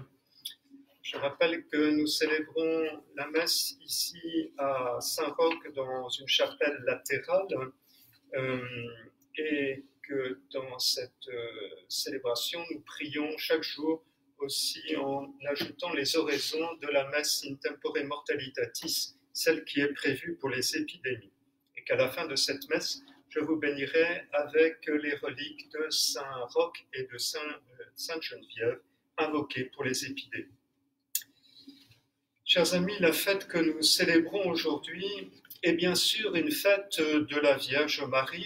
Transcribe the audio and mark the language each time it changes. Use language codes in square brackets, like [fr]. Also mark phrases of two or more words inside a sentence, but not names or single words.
[fr] Je rappelle que nous célébrons la messe ici à Saint-Roch dans une chapelle latérale et que dans cette célébration, nous prions chaque jour aussi en ajoutant les oraisons de la messe [la] in tempore mortalitatis, [fr] celle qui est prévue pour les épidémies. Et qu'à la fin de cette messe, je vous bénirai avec les reliques de Saint Roch et de Sainte Geneviève invoquées pour les épidémies. Chers amis, la fête que nous célébrons aujourd'hui est bien sûr une fête de la Vierge Marie.